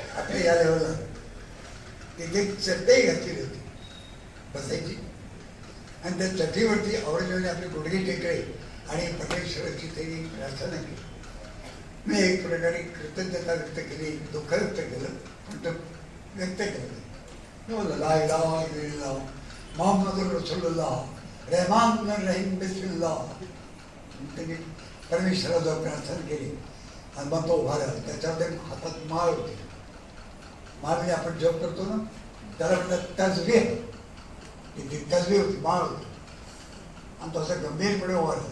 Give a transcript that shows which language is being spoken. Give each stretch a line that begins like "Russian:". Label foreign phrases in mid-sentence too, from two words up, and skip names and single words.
Marathi: आपल्या या लेवलला तिथे चटई घातलेली होती बसायची, आणि त्या चटईवरती औरंगजेबाने आपले गुडघे टेकले आणि परमेश्वराची त्यांनी प्रार्थना केली. मी एक प्रकारे कृतज्ञता व्यक्त केली, दुःख व्यक्त केलं, पण तो व्यक्त केलं.
Arabic: لا إله إلا الله محمد رسول الله رحمن رحيم بسم الله.
Marathi: त्यांनी परमेश्वराजवळ प्रार्थना केली आणि मग तो उभा राहिला. त्याच्यामध्ये हातात माळ होती. माळ म्हणजे आपण जप करतो ना, त्याला म्हणतात तसबीह. ती तसबीह होती, माळ होती, आणि तो असं गंभीरपणे उभा राहिला.